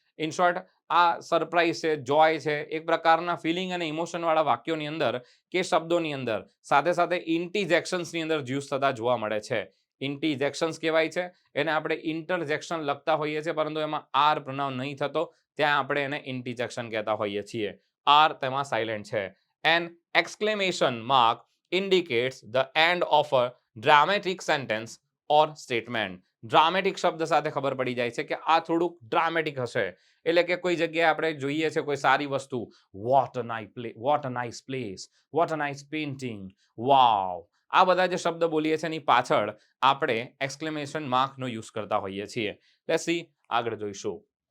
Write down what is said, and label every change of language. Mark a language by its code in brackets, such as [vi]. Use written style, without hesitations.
[gu] In short, આ surprise છે, જોય છે, એક પ્રકારના ફિલિંગ અને ઇમોશન વાળા વાક્યોની અંદર કે શબ્દોની અંદર સાથે સાથે ઇન્ટીજેક્શન્સની અંદર યુઝ થતા જોવા મળે છે. ઇન્ટીજેક્શન્સ કહેવાય છે. એને આપણે ઇન્ટરજેક્શન લખતા હોઈએ છીએ, પરંતુ એમાં આર પ્રોનાઉન નહીં થતો, ત્યાં આપણે એને ઇન્ટીજેક્શન કહેતા હોઈએ છીએ. આર તેમાં સાયલેન્ટ છે. [en] An exclamation mark indicates the end of a dramatic sentence or statement. [gu] Dramatic શબ્દ સાથે ખબર પડી જાય છે કે આ થોડુંક ડ્રામેટિક હશે. એટલે કે કોઈ જગ્યાએ આપણે જોઈએ છે કોઈ સારી વસ્તુ, [en] what a nice place, what a nice painting, [gu] વાવ, આ બધા જે શબ્દ બોલીએ છીએ એની પાછળ આપણે એક્સક્લેમેશન માર્કનો યુઝ કરતા હોઈએ છીએ. [en] Let's see. [gu] આગળ જોઈશું.